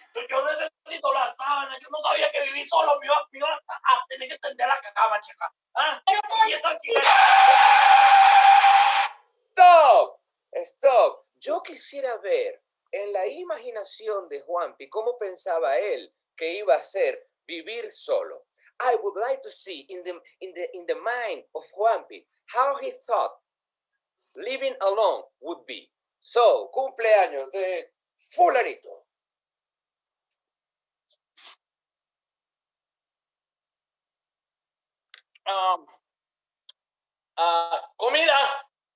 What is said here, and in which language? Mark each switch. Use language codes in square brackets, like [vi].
[es] Yo necesito la sábana, yo no sabía que vivir solo me iba a tener que tender la cama, chica. ¿Ah? Pero Y esto aquí. [en] Stop. [es] Yo quisiera ver en la imaginación de Juanpi cómo pensaba él que iba a ser vivir solo. [en] I would like to see in the mind of Juanpi how he thought living alone would be. [es] So, cumpleaños de Fulanito. Comida.